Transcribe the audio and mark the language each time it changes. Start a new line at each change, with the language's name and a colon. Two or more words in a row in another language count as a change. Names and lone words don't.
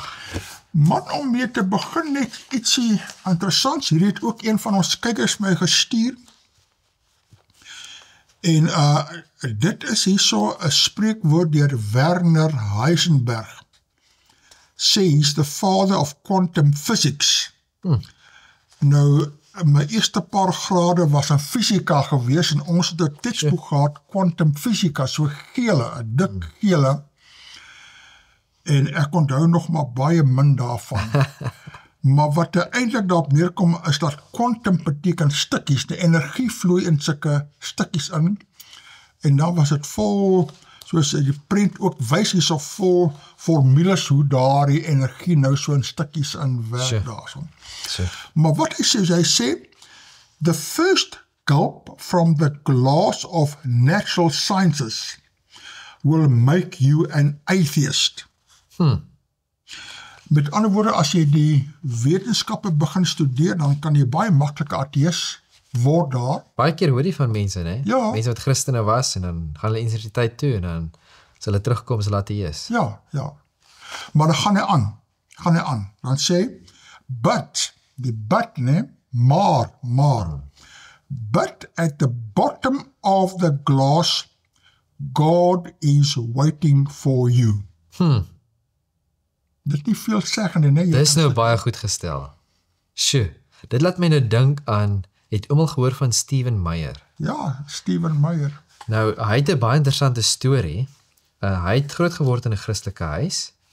Afrikaans: Man, om mee te begin net ietsie interessants, hier het ook een van ons kykers my gestuur. En dit is hierso 'n spreekwoord deur Werner Heisenberg.
English: Sê he's the father of quantum physics.
Afrikaans: Nou, my eerste paar grade was in fisika gewees en ons het 'n teksboek gehad, quantum fisika, so gele, 'n dik gele. En ek onthou nog maar baie min daarvan. Maar wat eintlik daarop neerkom is dat quantum beteken stukkies, die energie vloei in sulke stukkies in, en dan was dit vol, soos die prent ook wys hierso vol formules hoe daar die energie nou so in stukkies in werk daarso. Maar wat hy sê,
English: the first gulp from the glass of natural sciences will make you an atheist.
Afrikaans: Met ander woorde, as jy die wetenskappe begin studeer, dan kan jy baie maklike ateïs word daar. Baie keer hoor jy van mense, né? Ja. Mense wat Christene was en dan gaan hulle universiteit toe en dan as hulle terugkom as hulle ateïs. Ja. Maar dan gaan hy aan. Dan sê, but, die but, né? Maar,
English: but at the bottom of the glass, God is waiting for you.
Afrikaans: Dit is nie veel seggende, nee. Dit is nou baie goed gestel. Sjoe, dit laat my nou dink aan, het oom al gehoor van Stephen Meyer? Ja, Stephen Meyer. Nou, hy het 'n baie interessante storie. Hy het groot geword in 'n Christelike huis.